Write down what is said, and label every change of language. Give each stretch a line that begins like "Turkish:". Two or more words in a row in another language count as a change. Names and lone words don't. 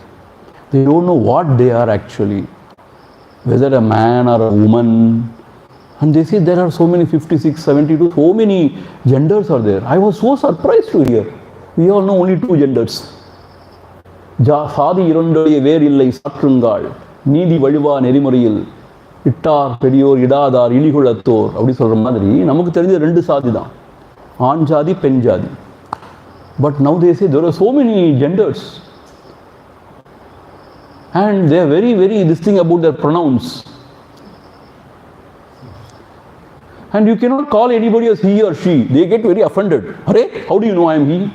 English: They don't know what they are actually. Whether a man or a woman. And they say there are so many 56, 72, so many genders are there. I was so surprised to hear. We all know only 2 genders.
Tamil: சாதி இரண்டொழிய வேறில்லை சாற்றுங்கால். நீதி வழிவா நெறிமுறையில் இட்டார் பெரியோர் இடாதார் இலிகுளத்தோர் அப்படி சொல்கிற மாதிரி நமக்கு தெரிஞ்ச 2 சாதி தான், ஆண் ஜாதி பெண் ஜாதி.
English: But now they say there are so many genders and they are very this thing about their pronouns. And you cannot call anybody as he or she. They get very offended. Arey, how do you know I am he?